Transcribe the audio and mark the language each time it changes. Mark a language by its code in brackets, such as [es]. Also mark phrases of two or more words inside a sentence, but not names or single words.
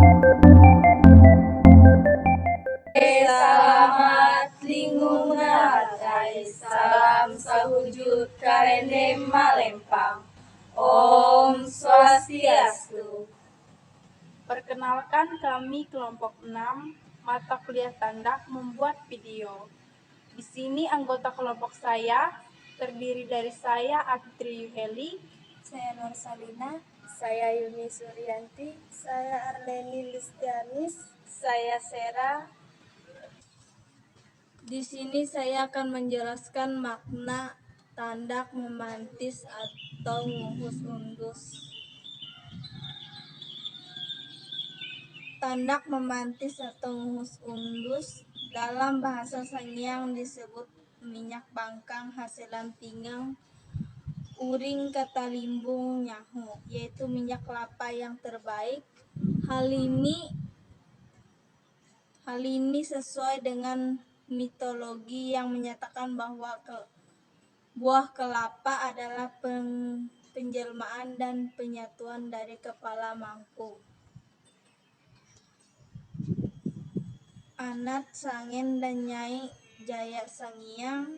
[nij] Selamat lingkungan ngatai, salam sahujud karendem malempang. [ban] Om Swastiastu. [id] Perkenalkan, kami kelompok 6 mata kuliah Tandak membuat video. Di sini anggota kelompok saya terdiri dari saya Atri Yuheli, saya Nur Salina, saya Yuni Suryanti, saya Arleni Listianis, saya Sera. Di sini saya akan menjelaskan makna tandak memantis atau nguhus undus. Tandak memantis atau nguhus undus dalam bahasa Sangiang disebut [nij] minyak bangkang hasilan pinggang uring kata limbung nyahu, [id] yaitu minyak kelapa yang terbaik. Hal ini sesuai dengan mitologi yang menyatakan bahwa buah kelapa adalah penjelmaan dan penyatuan dari kepala mangkuk, Anat Sangen dan Nyai Jaya Sangiang.